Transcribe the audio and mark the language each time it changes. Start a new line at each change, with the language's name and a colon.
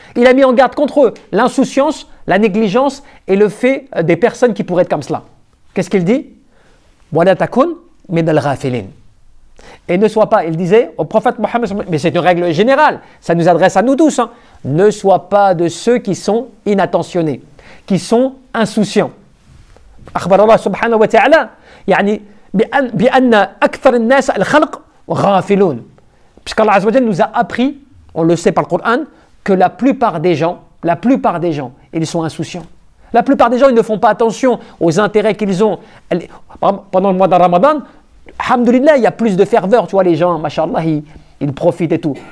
French: Il a mis en garde contre l'insouciance, la négligence et le fait des personnes qui pourraient être comme cela. Qu'est-ce qu'il dit?
Arabic: Wa la takun min al-ghafilin.
French: Et ne sois pas, il disait au prophète Mohammed, mais c'est une règle générale, ça nous adresse à nous tous, hein, ne sois pas de ceux qui sont inattentionnés, qui sont insouciants.
Arabic: أخبر الله سبحانه وتعالى يعني بأن أكثر الناس الخلق غافلون.
French: Puisqu'Allah Azza wa Jalla nous a appris, on le sait par le Coran, que la plupart des gens, ils sont insouciants. La plupart des gens, ils ne font pas attention aux intérêts qu'ils ont. Pendant le mois de Ramadan, alhamdoulilah, il y a plus de ferveur, tu vois, les gens, mashallah, ils profitent et tout.